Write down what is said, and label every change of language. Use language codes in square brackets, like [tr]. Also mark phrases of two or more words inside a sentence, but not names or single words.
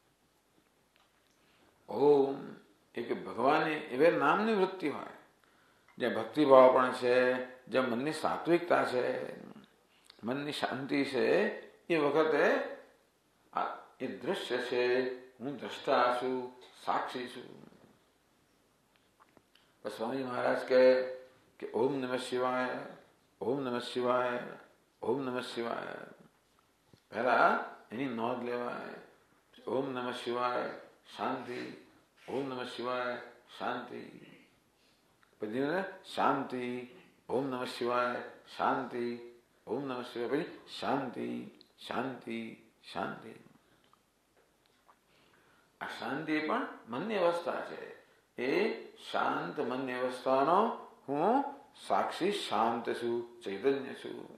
[gu] ઓમ એ કે ભગવાનની એવા નામની વૃત્તિ હોય, જ્યાં ભક્તિભાવ પણ છે, જ્યાં મનની સાત્વિકતા છે, મનની શાંતિ છે, એ વખતે એ દૃશ્ય છે, હું દ્રષ્ટા છું, સાક્ષી છું. [hi] पर स्वामी महाराज कहे कि [sa] ओम नमः शिवाय, ओम नमः शिवाय, ओम नमः शिवाय। [gu] પહેલા એની નોંધ લેવાય, [sa] ओम नमः शिवाय शांति, ओम नमः शिवाय शांति, પછી શાંતિ, ઓમ નમઃ શિવાય શાંતિ, ઓમ નમઃ શિવાય, પછી શાંતિ શાંતિ શાંતિ. [gu] આ શાંતિ પણ મનની અવસ્થા છે. એ શાંત મનની અવસ્થાનો હું સાક્ષી શાંત છું, ચૈતન્ય છું.